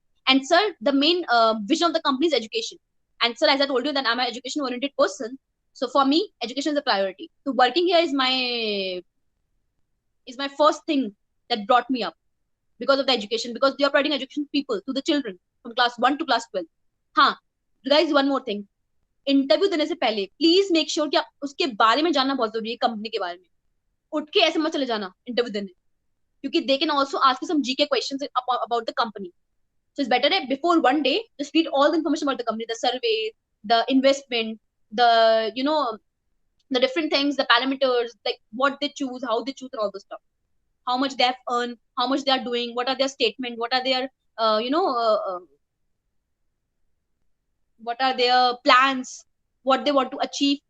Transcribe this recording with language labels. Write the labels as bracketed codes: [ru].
[en] And sir, the main vision of the company is education. And sir, as I told you that I'm an education oriented person, so for me, education is a priority. So working here is my first thing that brought me up, because of the education, because they are providing education to people, to the children from class 1 to class 12. हाँ, guys, one more thing. [hi] Interview देने से पहले [en] please make sure [hi] कि आप उसके बारे में जानना बहुत जरूरी है. कंपनी के बारे में उठ के ऐसे मत चले जाना इंटरव्यू देने, क्योंकि [en] They can also ask you some GK questions about the company. So it's better that before one day, just read all the information about the company, the survey, the investment, the different things, the parameters, like what they choose, how they choose, and all this stuff. How much they have earned, how much they are doing, what are their statement, what are their, what are their plans, what they want to achieve.